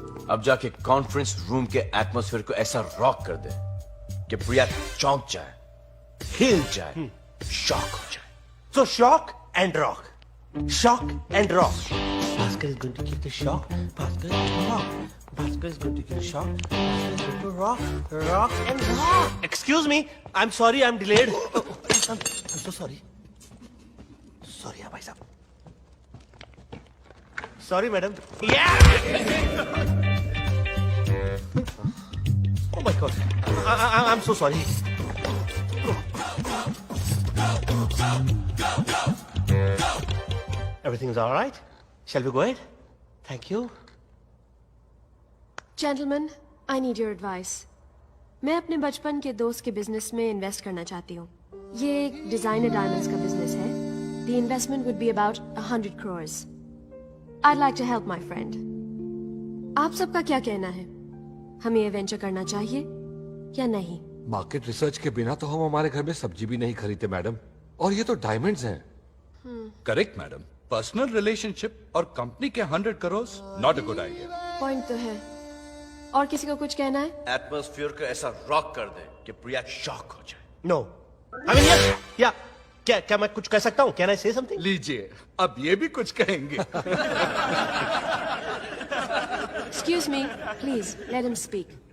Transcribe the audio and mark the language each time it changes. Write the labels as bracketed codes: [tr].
[hi] अब जाके conference room के एटमॉस्फेयर को ऐसा रॉक कर दे कि प्रिया चौंक जाए, हिल जाए, शॉक हो जाए। [en] so shock and rock, shock and rock. Bhaskar is going to give the shock, Bhaskar is going to rock, Bhaskar is going to give the shock, Bhaskar is going to rock and rock. Excuse me, I'm sorry, I'm delayed. I'm so sorry. [hi] Sorry भाई साहब. [en] Sorry madam. Yeah. Oh my God. I'm so sorry. Everything's all right? Shall we go ahead? Thank you. Gentlemen, I need your advice. [hi] मैं अपने बचपन के दोस्त के business में invest करना चाहती हूँ। ये एक डिजाइनर डायमंड्स का बिजनेस है। [en] The investment would be about 100 crores. I'd like to help my friend. [hi] आप सबका क्या कहना है? हमें ये वेंचर करना चाहिए या नहीं? मार्केट रिसर्च के बिना तो हम हमारे घर में सब्जी भी नहीं खरीदते मैडम, और ये तो डायमंड्स हैं। करेक्ट मैडम, पर्सनल रिलेशनशिप और कंपनी के 100 crore [en] Not a good idea. [hi] Point तो है। और किसी को कुछ कहना है? एटमॉस्फेयर को ऐसा रॉक कर दे कि प्रिया शॉक हो जाए। [en] no I mean yes [hi] या क्या मैं कुछ कह सकता हूँ? [en] Can I say something? [hi] लीजिए, अब ये भी कुछ कहेंगे। [en] Excuse me, please let him speak.